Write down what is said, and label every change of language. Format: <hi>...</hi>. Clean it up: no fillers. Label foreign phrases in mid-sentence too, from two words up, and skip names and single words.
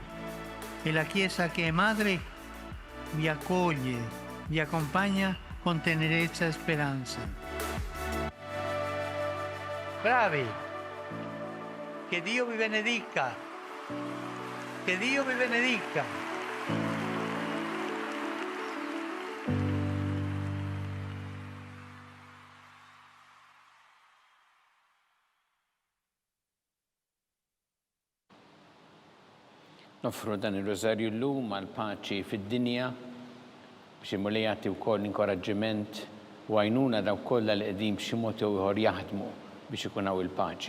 <it>E la Chiesa che è madre vi accoglie, vi accompagna con tenerezza e speranza. Bravi! Che Dio vi benedica! Che Dio vi benedica!</it> <mt>Nofru dan il-Rosarju l-lum għal-paċi fid-dinja biex imulli jagħti wkoll inkoraġġiment u għajnuna daw kollha li qegħdin b'xi mod jew ieħor jaħdmu biex ikun hawn il-paċi.</mt>